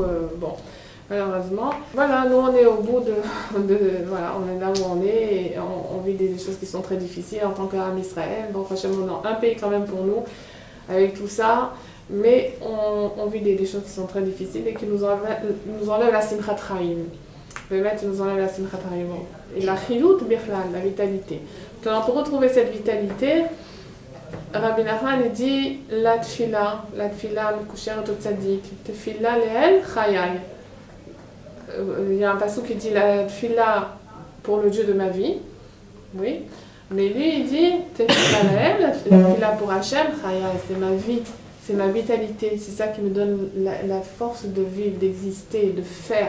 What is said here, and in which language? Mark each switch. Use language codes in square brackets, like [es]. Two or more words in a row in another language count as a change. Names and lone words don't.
[fr] Bon, malheureusement. Voilà, nous on est au bout voilà, on est là où on est et on vit des choses qui sont très difficiles en tant qu'Am Israël. Bon, franchement, on a un pays quand même pour nous avec tout ça. mais on vit des choses qui sont très difficiles et qui nous enlèvent la [he] שמחת חיים. באמת, [fr] ils nous enlèvent la [he] שמחת חיים. [fr] Et la [he] חיות בכלל, [fr] la vitalité. Donc, pour retrouver cette vitalité, Rabbi Nachman dit la tfila le au tzadik, [he] תפילה לאל חיי. [fr] Il y a un passage qui dit la tfila pour le Dieu de ma vie, oui, mais lui il dit [he] תפילה לאל, [fr] la tfila pour Hachem chayai, c'est ma vie, c'est ma vitalité, c'est ça qui me donne la force de vivre, d'exister, de faire.